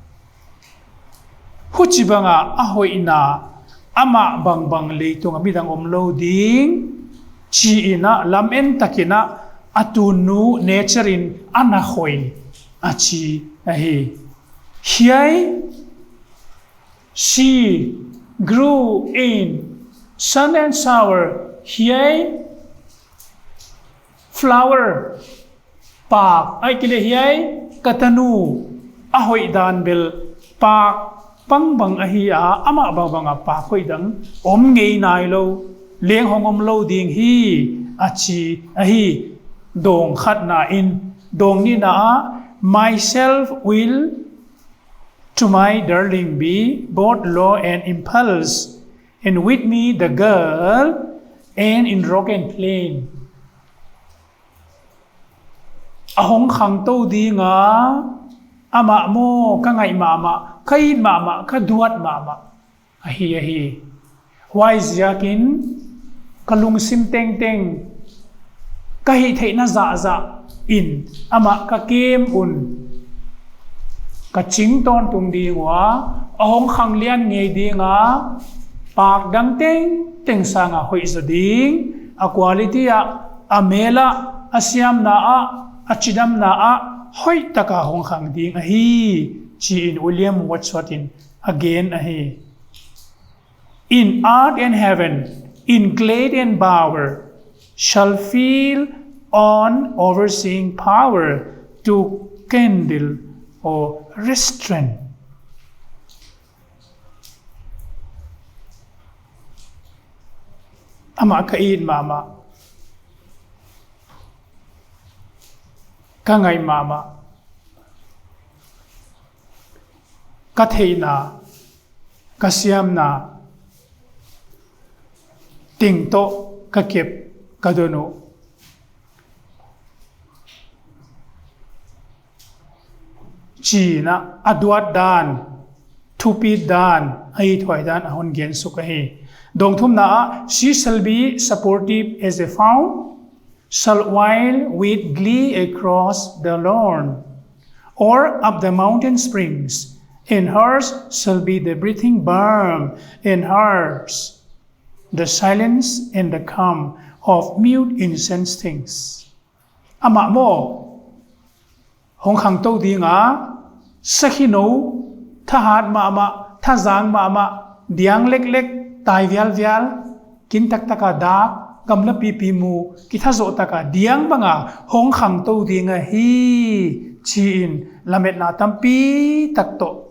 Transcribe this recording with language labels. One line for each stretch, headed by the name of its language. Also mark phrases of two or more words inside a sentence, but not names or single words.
Thado Chin: huchibanga ahoina ama bang leitung amidang omlo ding chi ina lamen takina atunu nature in anahoi achi ahi hiai
English: she grew in sun and shower
Thado Chin: hiai flower pak ai kile hiai katanu ahoi dan bel pak pang bang ahi a ama bang bang a pa khoi dang om ngei nai lo leng hong om lo ding hi achi ahi dong khat na in dong ni na
English: myself will to my darling be both law and impulse, and with me the girl and in rock and plain.
Thado Chin: Ahong khang to di nga ama mo ka ngai mama kai mama ka duat mama ahi wise yakin kalung sim teng teng kahi theina za in ama ka kem un ka ching ton tung di wa ahong khang lian nge di nga pak dang teng teng sanga hoi za ding a quality a amela asiam na a achidam na a hoi taka hong khang ding a hi chi in William Wordsworth in again a hi
English: in art and heaven in glade and bower shall feel on overseeing power to kindle or restrain.
Thado Chin: Ama kain mama ka ngai mama ka theina ka siam na ting to ka kep ka dono chi na adwat dan thupi dan ai thoi dan ahon gen su ka hi dong thum na
English: she shall be supportive as a fawn shall while with glee across the lawn or up the mountain springs in hers shall be the breathing balm in hers the silence and the calm of mute incense things
Thado Chin: ama mo hong khang to di nga sakhino thahat ma thajang ma diang lek lek tai vial kin tak taka da gamla pi mu ki tha zo taka diang banga hong khang to di nga hi chi in lamet na tampi tak to